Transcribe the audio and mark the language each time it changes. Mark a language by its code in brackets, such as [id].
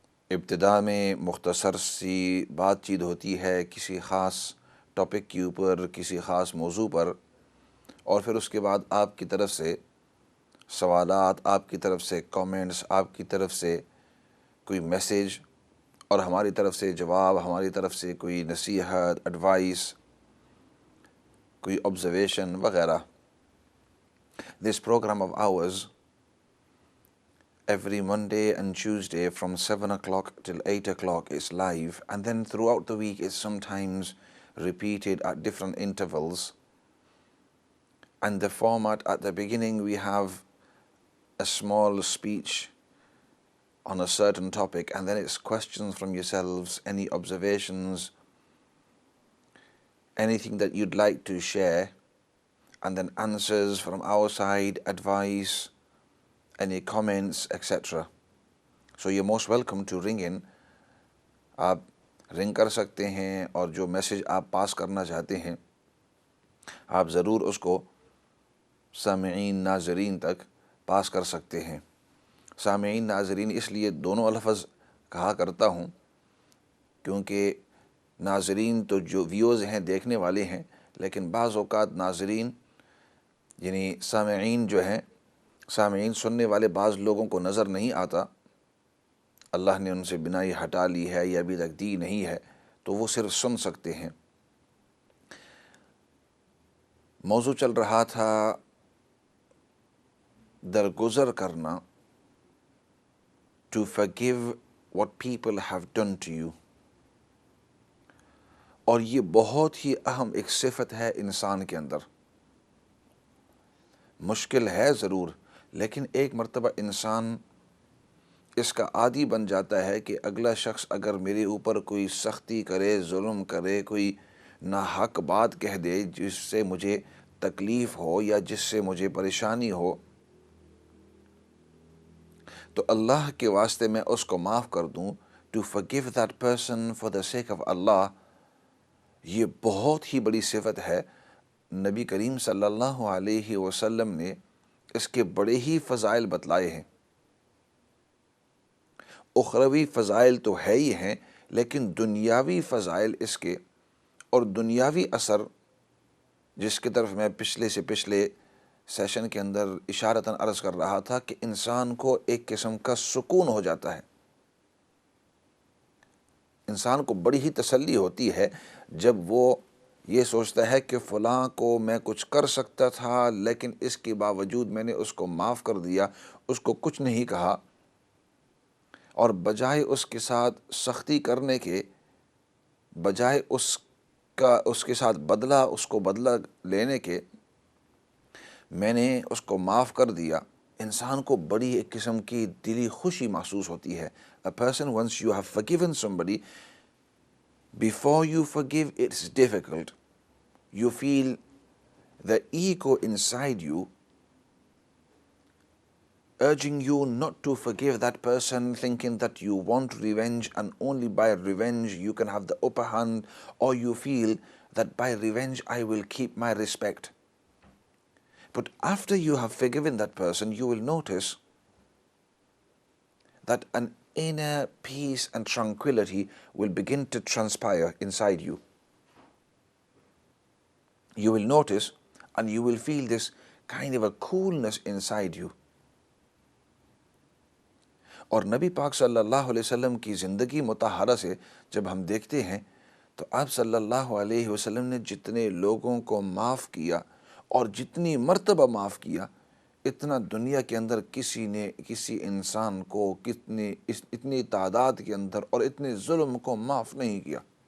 [ur] ابتدا میں مختصر سی بات چیت ہوتی ہے کسی خاص ٹاپک کے اوپر، کسی خاص موضوع پر، اور پھر اس کے بعد آپ کی طرف سے سوالات، آپ کی طرف سے کامنٹس، آپ کی طرف سے کوئی میسیج، اور ہماری طرف سے جواب، ہماری طرف سے کوئی نصیحت، ایڈوائس، کوئی آبزرویشن وغیرہ. [en] This program of ours every Monday and Tuesday from 7 o'clock till 8 o'clock is live, and then throughout the week is sometimes repeated at different intervals. And the format, at the beginning we have a small speech on a certain topic, and then it's questions from yourselves, any observations, anything that you'd like to share, and then answers from our side, advice, any comments, etc. So you're most welcome to ring in. [ur] آپ رنگ کر سکتے ہیں، اور جو message آپ پاس کرنا چاہتے ہیں آپ ضرور اس کو سامعین ناظرین تک پاس کر سکتے ہیں. سامعین ناظرین اس لیے دونوں لفظ کہا کرتا ہوں کیونکہ ناظرین تو جو ویوز ہیں، دیکھنے والے ہیں، لیکن بعض اوقات ناظرین یعنی سامعین جو ہیں، سامعین سننے والے بعض لوگوں کو نظر نہیں آتا، اللہ نے ان سے بینائی ہٹا لی ہے یا ابھی تک دی نہیں ہے، تو وہ صرف سن سکتے ہیں. موضوع چل رہا تھا درگزر کرنا، [en] to forgive what people have done to you. [ur] اور یہ بہت ہی اہم ایک صفت ہے انسان کے اندر. مشکل ہے ضرور، لیکن ایک مرتبہ انسان اس کا عادی بن جاتا ہے کہ اگلا شخص اگر میرے اوپر کوئی سختی کرے، ظلم کرے، کوئی ناحق بات کہہ دے جس سے مجھے تکلیف ہو یا جس سے مجھے پریشانی ہو، تو اللہ کے واسطے میں اس کو معاف کر دوں. [en] to forgive that person for the sake of Allah، [ur] یہ بہت ہی بڑی صفت ہے. نبی کریم صلی اللہ علیہ وسلم نے اس کے بڑے ہی فضائل بتلائے ہیں. اخروی فضائل تو ہے ہی ہیں، لیکن دنیاوی فضائل اس کے، اور دنیاوی اثر جس کی طرف میں پچھلے سیشن کے اندر اشارتاً عرض کر رہا تھا کہ انسان کو ایک قسم کا سکون ہو جاتا ہے. انسان کو بڑی ہی تسلی ہوتی ہے جب وہ یہ سوچتا ہے کہ فلاں کو میں کچھ کر سکتا تھا، لیکن اس کے باوجود میں نے اس کو معاف کر دیا، اس کو کچھ نہیں کہا، اور بجائے اس کے ساتھ سختی کرنے کے، بجائے اس کے ساتھ بدلہ لینے کے، میں نے اس کو معاف کر دیا، انسان کو بڑی ایک قسم کی دلی خوشی محسوس ہوتی ہے. [en] A person, once you have forgiven somebody, before you forgive it's difficult. You feel the ego inside you urging you not to forgive that person, thinking that you want revenge and only by revenge you can have the upper hand, or you feel that by revenge I will keep my respect. But after you have forgiven that person, you will notice that an inner peace and tranquility will begin to transpire inside you. You will notice and you will feel this kind of a coolness inside you. [ur] اور نبی پاک صلی اللہ علیہ وسلم کی زندگی مطہرہ سے جب ہم دیکھتے ہیں تو آپ صلی اللہ علیہ وسلم نے جتنے لوگوں کو معاف کیا اور جتنی مرتبہ معاف کیا، اتنا دنیا کے اندر کسی نے کسی انسان کو اتنی تعداد کے اندر اور اتنے ظلم کو معاف نہیں کیا.